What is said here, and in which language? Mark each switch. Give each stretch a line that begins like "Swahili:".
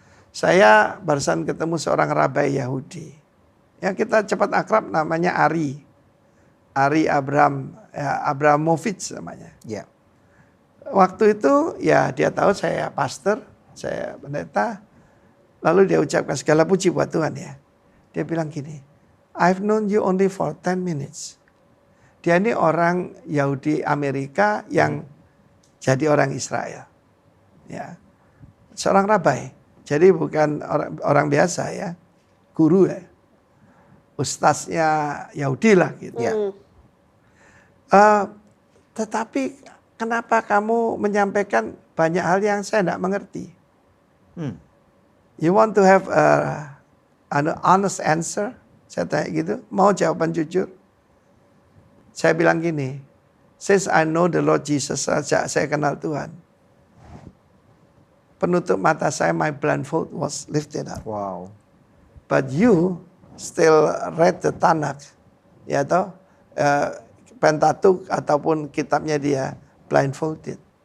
Indonesian: Saya barusan ketemu seorang rabai Yahudi. Ya, kita cepat akrab, namanya Ari. Ari Abramovich namanya. Ya. Waktu itu ya dia tahu saya pastor, saya pendeta. Lalu dia ucapkan segala puji buat Tuhan ya. Dia bilang gini,
English: I've known you only for 10 minutes.
Indonesian: Dia ini orang Yahudi Amerika yang jadi orang Israel. Ya. Seorang rabai. Jadi bukan orang biasa ya. Guru ya. Ustaznya Yahudi lah gitu ya. Tetapi kenapa kamu menyampaikan banyak hal yang saya tidak mengerti?
English: You want to have an honest answer?
Indonesian: Saya tanya gitu, mau jawaban jujur? Saya bilang gini,
English: since I know the Lord Jesus,
Indonesian: sejak saya kenal Tuhan, penutup mata saya,
English: my blindfold was lifted up. Wow. But you still read the Tanakh,
Indonesian: ya toh,
English: Pentateuch
Indonesian: ataupun kitabnya dia
English: blindfolded.